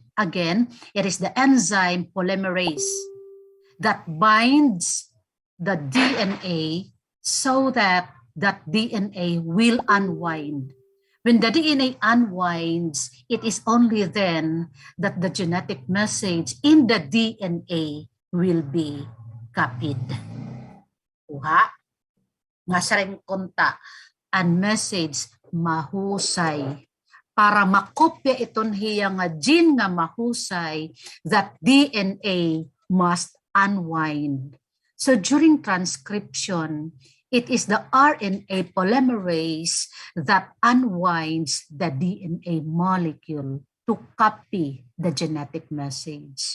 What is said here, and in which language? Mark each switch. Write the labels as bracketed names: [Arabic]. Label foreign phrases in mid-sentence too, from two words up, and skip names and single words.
[English] Again, it is the enzyme polymerase that binds the DNA so that that DNA will unwind. When the DNA unwinds, it is only then that the genetic message in the DNA will be copied. [Waray] Kuha, nga sa rin konta, ang message mahusay. Para makopya iton hiya nga gene nga mahusay, [English] that DNA must unwind. So during transcription, it is the RNA polymerase that unwinds the DNA molecule to copy the genetic message.